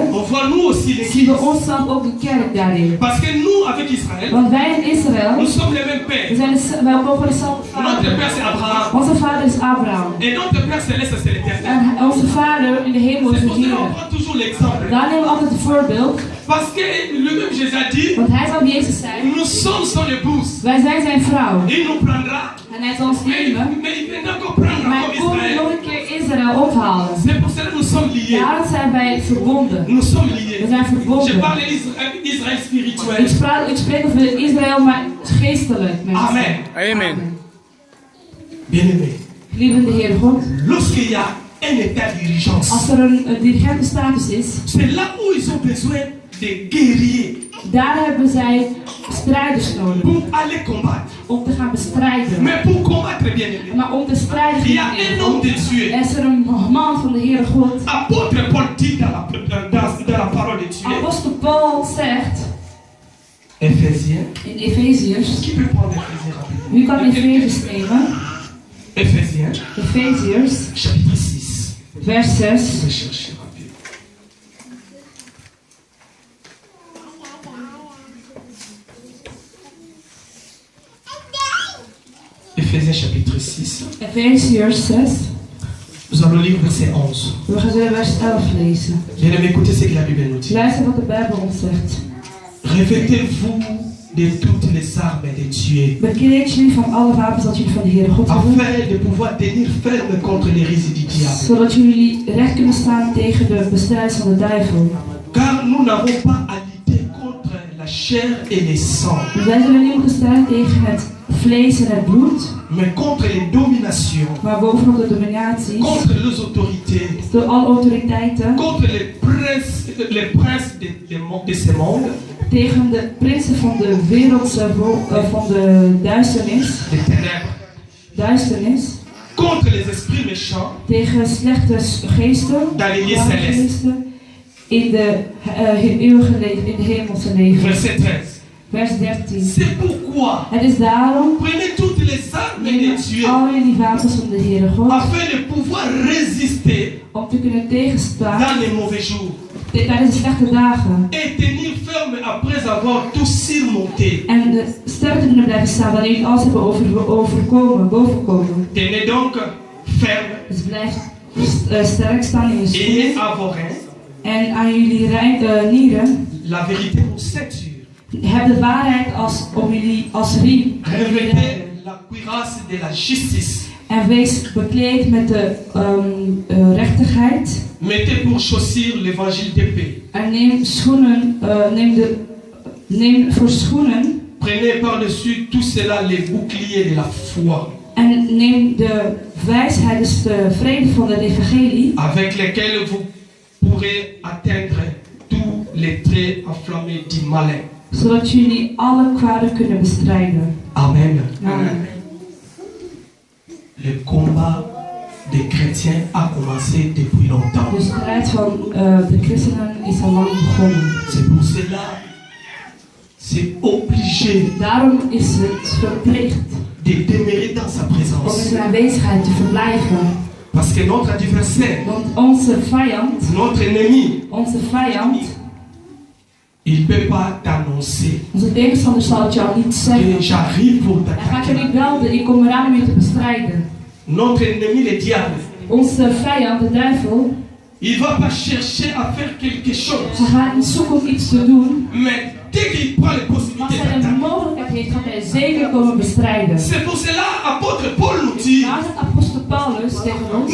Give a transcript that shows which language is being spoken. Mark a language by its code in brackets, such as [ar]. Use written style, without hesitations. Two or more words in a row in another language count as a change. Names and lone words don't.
[fr] on voit nous aussi [nl] zien [fr] l'église. [nl] we onszelf ook de kerk daarin. [fr] Parce que nous, avec Israël, [nl] Want wij in Israël, [fr] nous sommes les mêmes [nl] we [fr] pères. [nl] zijn wij mogen dezelfde [fr] Notre [nl] vader. [fr] père c'est Abraham. [nl] Onze vader is Abraham. [fr] Et notre père céleste c'est l'éternel. [nl] En onze vader in de hemel is [fr] C'est [nl] de [fr] pour cela qu'on [nl] Heer. [fr] prend toujours l'exemple. [nl] Daar nemen we altijd het voorbeeld. [fr] Parce que lui-même Jésus a dit, [nl] Want hij zal Jezus zijn. [fr] nous sommes son épouse. [nl] Wij zijn zijn vrouw. [fr] Il nous prendra. [nl] En hij zal ons nemen. [fr] Mais il viendra encore prendre [nl] Maar [fr] comme [nl] hij komt [fr] Israël. [nl] nog een keer Israël ophalen. [fr] C'est pour cela que nous sommes liés. [nl] Daar zijn wij verbonden. [fr] Nous sommes [nl] We [fr] liés. [nl] zijn [fr] Je [nl] verbonden. [fr] parle Israël spirituel. [nl] Ik spreek over Israël, maar geestelijk. Mensen. Amen. Amen. [fr] Bien-aimé, [nl] Lievende Heer God. [fr] lorsqu'il y a un état d'urgence, [nl] Als er een dirigente status is, [fr] c'est là où ils ont besoin de guerriers [nl] daar hebben zij strijders nodig. [fr] pour aller combattre. [nl] Om te gaan bestrijden. [fr] Mais pour combattre, bien-aimé, [nl] Maar om te strijden, [fr] il y a un homme de Dieu. [nl] is er een man van de Heere God. [fr] Apôtre Paul dit dans la parole de Dieu. [nl] Apostel Paul zegt [fr] Éphésiens. [nl] in Efeziërs. [fr] Qui peut prendre Éphésiens rapidement? [nl] Wie kan Efeziërs nemen? [fr] Éphésiens, [nl] Efeziërs, [fr] chapitre 6. [nl] vers 6. [fr] Je vais chercher rapide. Éphésiens chapitre 6. [nl] Efeziërs 6. [fr] Nous allons lire verset 11. [nl] We gaan vers 11 lezen. [fr] Bien aimé, écoutez ce que la Bible nous dit. [nl] Luister wat de Bijbel ons zegt. [fr] Revêtez-vous de toutes les armes de Dieu, [nl] Bekleed jullie van alle wapens dat jullie van de Heere God hebben. [fr] afin de pouvoir tenir ferme contre les risques du diable. [nl] Zodat jullie recht kunnen staan tegen de bestrijders van de duivel. [fr] Car nous n'avons pas à lutter contre la chair et le sang, [nl] Wij zullen niet moeten strijden tegen het vlees en het bloed, [fr] mais contre les dominations, [nl] maar bovenop de dominaties, [fr] contre les autorités, [nl] door alle autoriteiten, [fr] contre les princes de ce monde, [nl] tegen de prinsen van de wereld, van de duisternis. [fr] des ténèbres. [nl] Duisternis. [fr] Contre les esprits méchants. [nl] Tegen slechte geesten. [fr] Dans les lieux célestes. [nl] In de eeuwige leven, in de hemelse leven. [fr] Verset 13. [nl] Vers 13. [fr] C'est pourquoi. [nl] Het is daarom. [fr] Prenez toutes les armes de Dieu. [nl] Al jullie wapens van de Heere God. [fr] Afin de pouvoir résister. [nl] Om te kunnen tegenstaan. [fr] Dans les mauvais jours. [nl] Tijdens de slechte dagen. [fr] Et tenir ferme après avoir tout surmonté. [nl] En sterk te kunnen blijven staan wanneer jullie alles hebben bovenkomen. [fr] Tenez donc ferme. [nl] Dus blijf sterk staan in je schoenen. [fr] Ayez à vos reins. [nl] En aan jullie nieren. [fr] La vérité pour ceinture. [nl] Heb de waarheid om jullie als riem. [fr] Revêtez la cuirasse de la justice. [nl] En wees bekleed met de rechtigheid. [fr] Mettez pour chaussure l'évangile de paix. [nl] En neem schoenen, neem voor schoenen. [fr] Prenez par-dessus tout cela les boucliers de la foi. [nl] En neem de wijsheid, dus de vrede van de evangelie. [fr] Avec lesquels vous pourrez atteindre tous les traits enflammés du malin. [nl] Zodat jullie alle kwaden kunnen bestrijden. Amen. Amen. [fr] Le combat des chrétiens a commencé depuis longtemps. [nl] De strijd van de christenen is al lang begonnen. [fr] C'est pour cela, c'est obligé. [nl] Daarom is het verplicht [fr] de demeurer dans sa présence. [nl] Om in zijn aanwezigheid te verblijven. [fr] Parce que notre adversaire, [nl] want onze vijand, [fr] notre ennemi, [nl] onze vijand, [fr] il peut pas t'annoncer. [nl] Onze tegenstander zal het jou niet zeggen. [fr] J'arrive pour [nl] Hij gaat je [fr] t'attaquer. [nl] niet melden, ik kom eraan om je te bestrijden. [fr] Notre ennemi, le diable, [nl] Onze vijand, de duivel, [fr] il va pas chercher à faire quelque chose. [nl] hij gaat niet zoeken om iets te doen. [fr] Mais dès qu'il prend les [nl] Maar [fr] possibilités [nl] als hij de [fr] d'attaquer, [nl] mogelijkheid heeft, gaat hij zeker komen bestrijden. [fr] c'est pour cela apôtre Paul nous dit, [nl] Daar zegt apostel Paulus tegen ons.